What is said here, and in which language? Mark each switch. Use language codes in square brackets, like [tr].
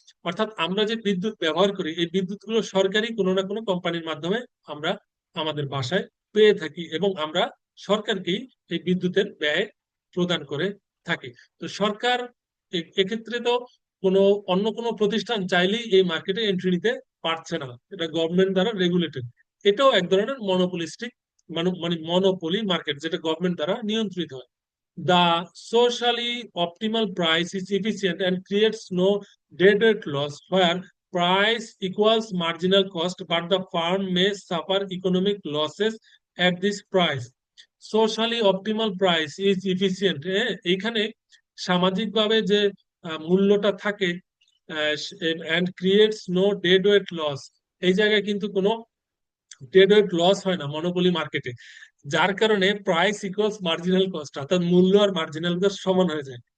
[bn] অর্থাৎ আমরা যে বিদ্যুৎ ব্যবহার করি, এই বিদ্যুৎ গুলো সরকারি কোনো না কোনো কোম্পানির মাধ্যমে আমরা আমাদের বাসায় পেয়ে থাকি, এবং আমরা সরকারকেই এই বিদ্যুতের ব্যয় প্রদান করে থাকি। তো সরকার এক্ষেত্রে তো কোনো অন্য কোনো প্রতিষ্ঠান চাইলেই এই মার্কেটে এন্ট্রি নিতে পারছে না, এটা গভর্নমেন্ট দ্বারা রেগুলেটেড। এটাও এক ধরনের মনোপলিস্টিক, মানে মনোপলি মার্কেট, যেটা গভর্নমেন্ট দ্বারা নিয়ন্ত্রিত হয়। [en] The socially optimal price is efficient and creates no dead loss where price equals marginal cost, but the firm may suffer economic losses at this price. Socially optimal price is efficient, [bn] এইখানে সামাজিকভাবে যে মূল্যটা থাকে, [en] and creates no deadweight loss, [bn] এই জায়গায় কিন্তু কোনো deadweight loss হয় না মনোপলি মার্কেটে, যার কারণে [en] price equals marginal cost, [bn] অর্থাৎ মূল্য আর মার্জিনাল কস্ট সমান হয়ে যায়।